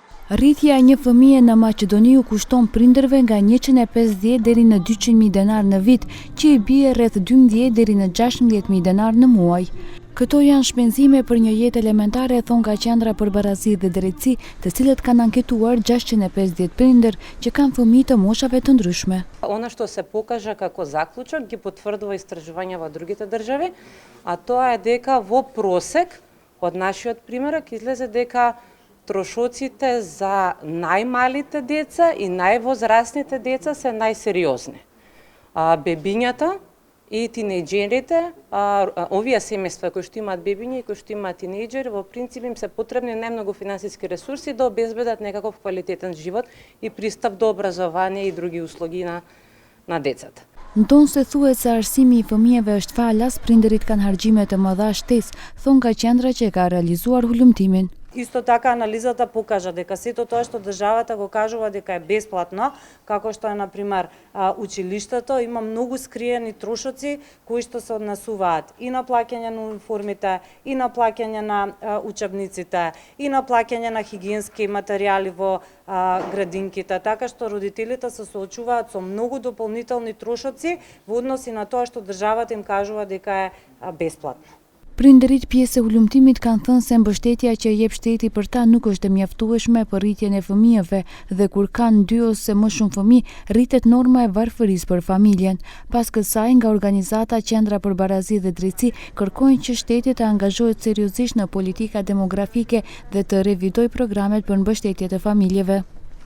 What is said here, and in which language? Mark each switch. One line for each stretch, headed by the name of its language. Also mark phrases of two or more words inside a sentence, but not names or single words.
Albanian: Rritja e një fëmije në Maqedoni u kushton prindërve nga 150 deri në 200.000 denar në vit, që i bie rreth 12 deri në 16.000 denar në muaj. Këto janë shpenzime për një jetë elementare, thon nga Qendra për Barazi dhe Drejtësi, të cilët kanë anketuar 650 prindër që kanë fëmijë të moshave të ndryshme.
Macedonian: Она што се покажа како заклучок ги потврдува истражувања во другите држави, а тоа е дека во просек од нашиот примерок излезе дека трошоците за најмалите деца и највозрасните деца се најсериозни. Бебињата и тинејџерите, овие семејства кои што имаат бебиња и кои што имаат тинејџери, во принцип им се потребни најмногу финансиски ресурси да обезбедат некаков квалитетен живот и пристап до образование и други услуги на децата.
Albanian: Në tonë se thuhet se arsimi I fëmijëve është falas, prindërit kanë harxime të mëdha shtesë, thon nga qendra që ka realizuar hulumtimin.
Macedonian: Исто така анализата покажа дека сето тоа што државата го кажува дека е бесплатно, како што е на пример училиштето, има многу скриени трошоци кои што се однесуваат и на плаќање на униформите, и на плаќање на учебниците, и на плаќање на хигиенски материјали во градинките, така што родителите се соочуваат со многу дополнителни трошоци во однос на тоа што државата им кажува дека е бесплатно.
Albanian: Prindërit pjesë e hulumtimit kanë thënë se mbështetja që jep shteti për ta nuk është e mjaftueshme për rritjen e fëmijëve dhe kur kanë 2 ose më shumë fëmijë, rritet norma e varfërisë për familjen. Pas kësaj, nga organizata Qendra për Barazi dhe Drejtësi kërkojnë që shteti të angazhohet seriozisht në politika demografike dhe të revidojë programet për mbështetje të familjeve.